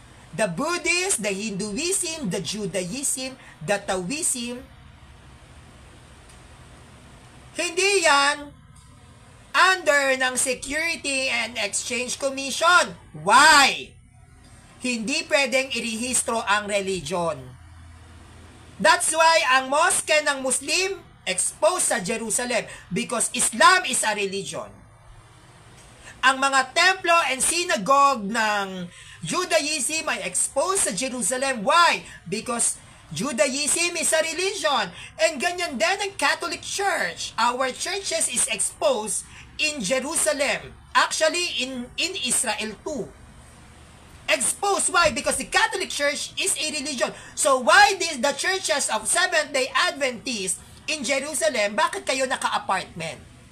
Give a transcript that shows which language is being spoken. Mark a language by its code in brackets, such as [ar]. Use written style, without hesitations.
[en] The Buddhist, the Hinduism, the Judaism, the Taoism, [tl] hindi yan [en] under ng Security and Exchange Commission. Why? [tl] Hindi pwedeng irehistro ang religion. [en] That's why [tl] ang mosque ng Muslim exposed sa Jerusalem [en] because Islam is a religion. [tl] Ang mga templo and synagogue ng Judaism ay exposed sa Jerusalem. [en] Why? Because Judaism is a religion. And [tl] ganyan din ang [en] Catholic Church. Our churches is exposed in Jerusalem. Actually, in Israel too. Exposed. Why? Because the Catholic Church is a religion. So why the churches of Seventh-day Adventists in Jerusalem, [tl] bakit kayo naka-apartment?